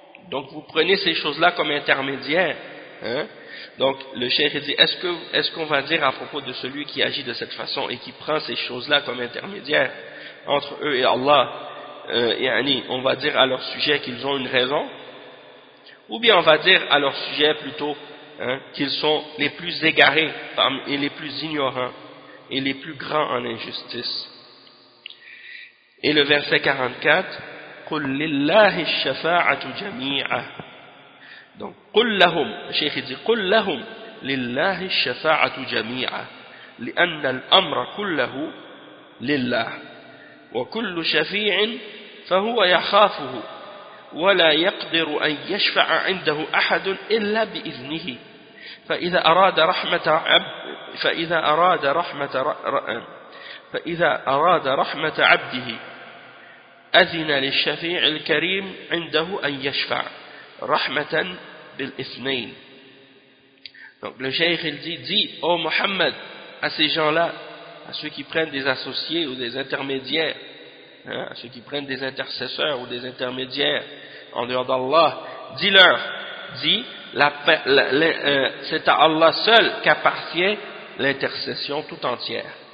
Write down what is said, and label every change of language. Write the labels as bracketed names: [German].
[French] Donc vous prenez ces choses-là comme intermédiaires, hein. Donc le cheikh dit, est-ce qu'on va dire à propos de celui qui agit de cette façon et qui prend ces choses-là comme intermédiaires entre eux et Allah, on va dire à leur sujet qu'ils ont une raison, ou bien on va dire à leur sujet plutôt, hein, qu'ils sont les plus égarés et les plus ignorants et les plus grands en injustice. Et le verset 44, [Arabic] قُلْ لِلَّهِ الشَّفَاعَةُ جَمِيعًا. [French] Donc, [Arabic] قُلْ لَهُمْ, [French] Cheikh dit, [Arabic] قُلْ لَهُمْ لِلَّهِ الشَّفَاعَةُ جَمِيعًا لِأَنَّ الْأَمْرَ كُلَّهُ لِلَّهِ وَكُلُّ شَفِيعٍ فَهُوَ يَخَافُهُ وَلَا يَقْدِرُ أَنْ يَشْفَعَ عِنْدَهُ أَحَدٌ إِلَّا بِإِذْنِهِ فإذا أراد رحمة عبده أذن للشفيع الكريم عنده أن يشفع رحمة بالإثنين. [French] Donc le cheikh il dit, ô Mohammed, à ces gens-là, à ceux qui prennent des associés ou des intermédiaires, hein, à ceux qui prennent des intercesseurs ou des intermédiaires en dehors d'Allah, dis-leur, c'est à Allah seul qu'appartient l'intercession tout entière.